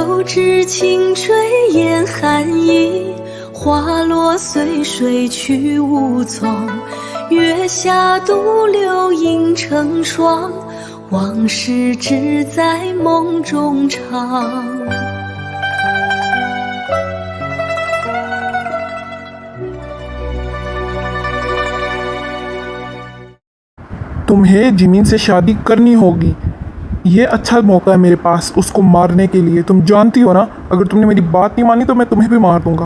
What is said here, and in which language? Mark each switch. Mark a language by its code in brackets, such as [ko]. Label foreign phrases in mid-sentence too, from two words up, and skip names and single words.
[zh] 知青吹烟寒意，花落随水去无踪。月下独留影成双，往事只在梦中长。 [hi] तुम्हें जिमीन से शादी करनी होगी। ये अच्छा मौका है मेरे पास उसको मारने के लिए। तुम जानती हो ना, अगर तुमने मेरी बात नहीं मानी तो मैं तुम्हें भी मार दूंगा।